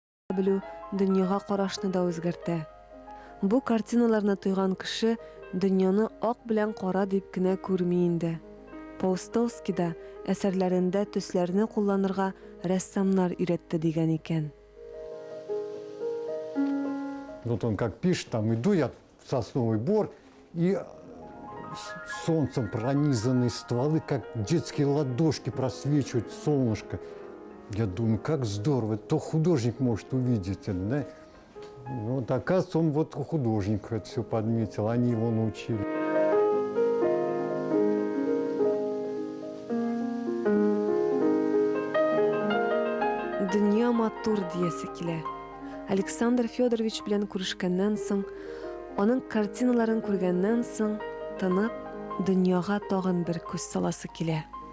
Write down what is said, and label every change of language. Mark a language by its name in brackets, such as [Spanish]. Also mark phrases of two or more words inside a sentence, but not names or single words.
[Tatar] Білу дөньяға қарашны да өзгәртә. Бу картиналарны тойган кеше дөньяны ак белән кара дип кенә күрми инде. Паустовский да әсәрләрендә төсләрне кулланырга рәссамнар өйрәтте дигән икән. [Russian] Вот он как пишет, там иду я в сосновый бор, и солнцем пронизанные стволы, как детские ладошки просвечивают солнышко. Я думаю, как здорово, то художник может увидеть это, да? Вот оказывается, он вот художник это все подметил, они его научили. [Tatar] Дөнья матур диясе килә. Александр Федорович белән күрешкәннән соң, аның картиналарын күргәннән соң, тынып, дөньяга тагын бер күз саласы килә.